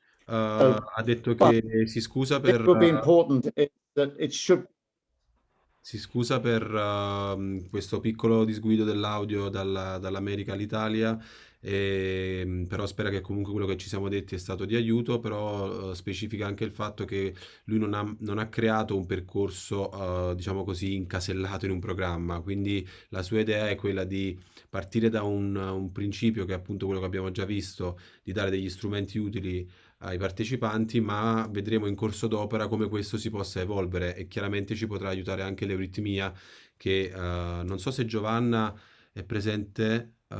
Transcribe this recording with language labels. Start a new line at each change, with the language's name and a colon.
Italian: Ha detto che si scusa per...
English: It would be important is that it should...
Italian: Si scusa per questo piccolo disguido dell'audio dall'America all'Italia, però spera che comunque quello che ci siamo detti è stato di aiuto, però specifica anche il fatto che lui non ha creato un percorso, diciamo così, incasellato in un programma, quindi la sua idea è quella di partire da un principio che è appunto quello che abbiamo già visto, di dare degli strumenti utili ai partecipanti, ma vedremo in corso d'opera come questo si possa evolvere e chiaramente ci potrà aiutare anche l'euritmia che non so se Giovanna è presente.